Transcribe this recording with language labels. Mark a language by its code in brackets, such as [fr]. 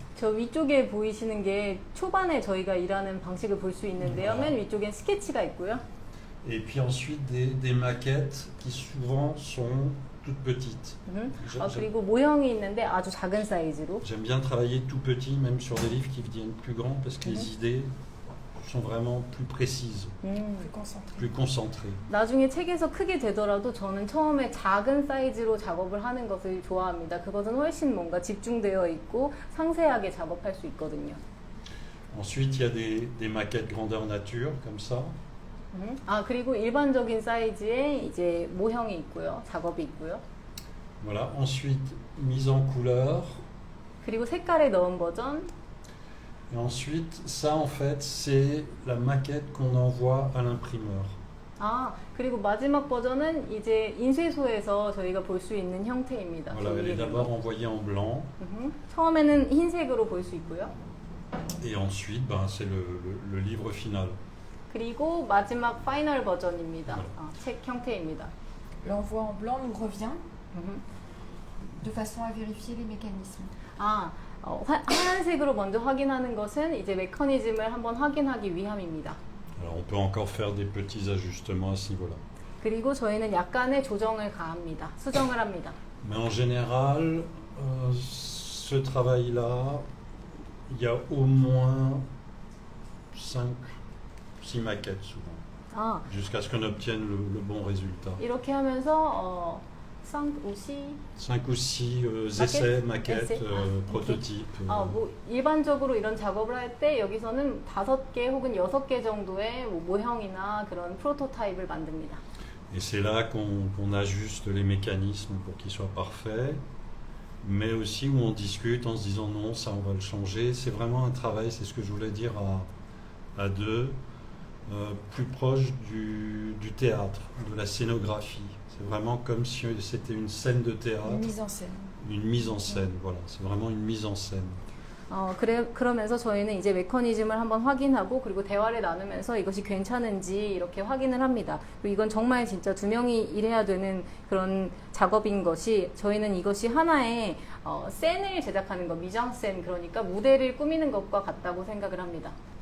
[ko] 저 위쪽에 보이시는 게 초반에 저희가 일하는 방식을 볼 수 있는데요. 맨 위쪽엔 스케치가 있고요. [fr] Et puis ensuite des maquettes qui souvent sont toutes petites. [ko] 그리고 모형이 있는데 아주 작은 사이즈로. [fr] J'aime bien travailler tout petit, même sur des livres qui deviennent plus grands, parce que les idées sont vraiment plus précises, Plus concentré. plus concentrées. [ko] 나중에 책에서 크게 되더라도 저는 처음에 작은 사이즈로 작업을 하는 것을 좋아합니다. 그것은 훨씬 뭔가 집중되어 있고 상세하게 작업할 수 있거든요. [fr] Ensuite, il y a des maquettes grandeur nature, comme ça. [ko] 아, 그리고 일반적인 사이즈의 이제 모형이 있고요. 작업이 있고요. [fr] Voilà. Ensuite, mise en couleur. [ko] 그리고 색깔에 넣은 버전. [fr] Et ensuite, ça, en fait, c'est la maquette qu'on envoie à l'imprimeur. [ko] 아, 그리고 마지막 버전은 이제 인쇄소에서 저희가 볼 수 있는 형태입니다. [fr] Voilà, elle est d'abord envoyée en blanc. [ko] 처음에는 흰색으로 볼 수 있고요. [fr] Et ensuite, ben, c'est le livre final. [ko] 그리고 마지막 파이널 버전입니다. 네. 책 형태입니다. [fr] L'envoi en blanc nous revient de façon à vérifier les mécanismes. [ko] 아, 하얀색으로 먼저 확인하는 것은 이제 메커니즘을 한번 확인하기 위함입니다. [fr] Alors, on peut encore faire des petits ajustements à ce niveau-là. [ko] 그리고 저희는 약간의 조정을 가합니다. 수정을 합니다. [fr] Mais en général, ce travail-là, il y a au moins 5, 6 maquettes souvent, [ko] 아, [fr] jusqu'à ce qu'on obtienne le bon résultat. [ko] 이렇게 하면서 5, [fr] 5 ou 6 essais, maquettes, essais. prototypes. [ko] 뭐 일반적으로 이런 작업을 할 때 여기서는 5개 혹은 6개 정도의 뭐 모형이나 그런 프로토타입을 만듭니다. [fr] Et c'est là qu'on ajuste les mécanismes pour qu'ils soient parfaits, mais aussi où on discute en se disant non, ça on va le changer. C'est vraiment un travail, c'est ce que je voulais dire à deux, plus proche du théâtre, de la scénographie. C'est vraiment comme si c'était une scène de théâtre. Une mise en scène. Une mise en scène, voilà. C'est vraiment une mise en scène. [ko] 그러면서 저희는 이제 메커니즘을 한번 확인하고 그리고 대화를 나누면서 이것이 괜찮은지 이렇게 확인을 합니다. 그리고 이건 정말 진짜 두 명이 일해야 되는 그런 작업인 것이 저희는 이것이 하나의 씬을 제작하는 것, 미장센, 그러니까 무대를 꾸미는 것과 같다고 생각을 합니다.